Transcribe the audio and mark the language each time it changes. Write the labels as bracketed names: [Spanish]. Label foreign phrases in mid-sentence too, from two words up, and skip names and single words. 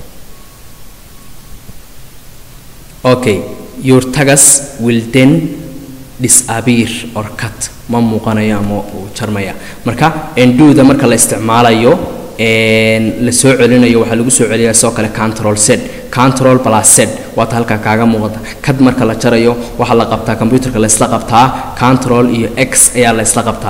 [English] Okay, your tags will then disappear or cut, [Somali] ma muuqanayo ama uu jarmaya. marka undo-da marka la isticmaalayo la soo celinayo waxaa lagu soo celiyaa soo kale [English] control plus z [Somali] waata halka kaaga muuqata. kad marka la jarayo waxa la qabtaa computerka la isla qabtaa control iyo x ayaa la isla qabtaa.